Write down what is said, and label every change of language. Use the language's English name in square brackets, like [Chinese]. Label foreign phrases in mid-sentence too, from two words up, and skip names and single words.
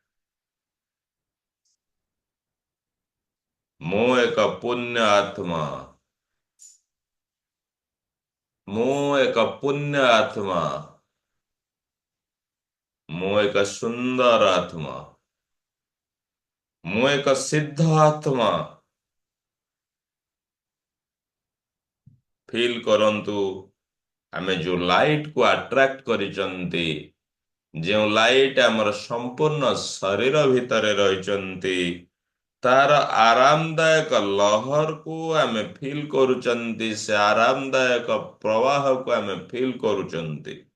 [Odia] ମୁଁ ଏକ ପୁଣ୍ୟ ଆତ୍ମା। ମୁଁ ଏକ ପୁଣ୍ୟ ଆତ୍ମା। ମୁଁ ଏକ ସୁନ୍ଦର ଆତ୍ମା। ମୁଁ ଏକ ସିଦ୍ଧ ଆତ୍ମା। ଫିଲ୍ କରନ୍ତୁ ଆମେ ଯୋଉ ଲାଇଟ୍ କୁ ଆଟ୍ରାକ୍ଟ କରିଛନ୍ତି, ଯେଉଁ ଲାଇଟ୍ ଆମର ସମ୍ପୂର୍ଣ୍ଣ ଶରୀର ଭିତରେ ରହିଛନ୍ତି, ତାର ଆରାମଦାୟକ ଲହରକୁ ଆମେ ଫିଲ୍ କରୁଛନ୍ତି, ସେ ଆରାମଦାୟକ ପ୍ରବାହକୁ ଆମେ ଫିଲ୍ କରୁଛନ୍ତି।